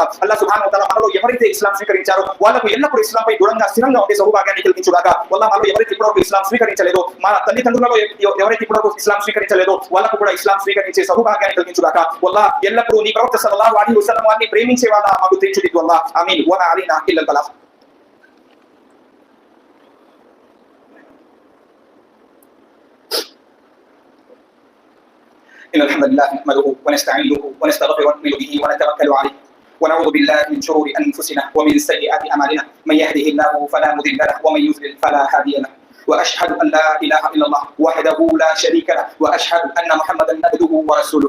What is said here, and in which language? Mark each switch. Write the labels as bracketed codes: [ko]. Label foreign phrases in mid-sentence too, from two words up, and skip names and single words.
[ar] الله سبحانه وتعالى [te] మనలో ఎవరైతే ఇస్లాం స్వీకరించారో వాళ్ళకు ఎల్లప్పుడూ ఇస్లాంపై దృఢంగా స్థిరంగా ఉండే సౌభాగ్యాన్ని కలిగించుగాక. వల్లాహ్ మనలో ఎవరైతే ఇప్పటివరకు ఇస్లాం స్వీకరించలేదో, మన తల్లిదండ్రులలో ఎవరైతే ఇప్పటివరకు ఇస్లాం స్వీకరించలేదో వాళ్ళకు కూడా ఇస్లాం స్వీకరించే సౌభాగ్యాన్ని కలిగించుగాక. వల్లాహ్ ఎల్లప్పుడూ నీ ప్రవక్త [ar] صلى الله عليه وسلم [te] వారిని ప్రేమించే వాళ్ళ మాకు తీర్చిదిద్దు వల్లాహ్. [ar] آمين وعلينا إلا البلاغ. إن الحمد لله نحمده ونستعينه ونستغفره ونؤمن به ونتوكل عليه ونعوذ بالله من شرور أنفسنا ومن سيئات أعمالنا من يهده الله فلا مضل له ومن يضلل فلا هادي له وأشهد أن لا إله إلا الله وحده لا شريك له وأشهد أن محمدا عبده ورسوله.